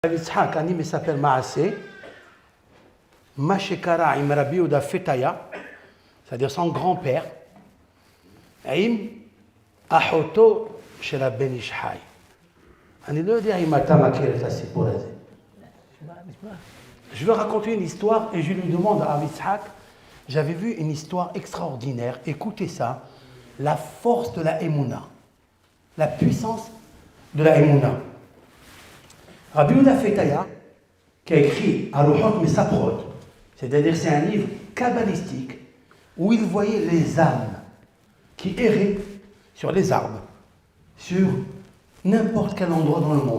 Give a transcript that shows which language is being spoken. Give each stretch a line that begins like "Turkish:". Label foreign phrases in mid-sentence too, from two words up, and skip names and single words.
French: Yitzhak, un il s'appelle
Hebrew: Maasé, Mashekara im
French: Rabbi Yehuda Fetaya, c'est-à-dire son grand-père,
Hebrew: Im Ahoto shel Ben Ish Chai. אני לא יודע אם אתה מכיר את הסיפור הזה.
French: Je veux raconter une histoire et je lui demande à Yitzhak, j'avais vu une histoire extraordinaire, écoutez ça, la force de la Emouna, la puissance de la Emouna. Rabbi Yehuda Fetaya, qui a écrit Aruhot Mesaprot, c'est-à-dire c'est un livre kabbalistique où il voyait les âmes qui erraient sur les arbres, sur n'importe quel endroit dans le monde.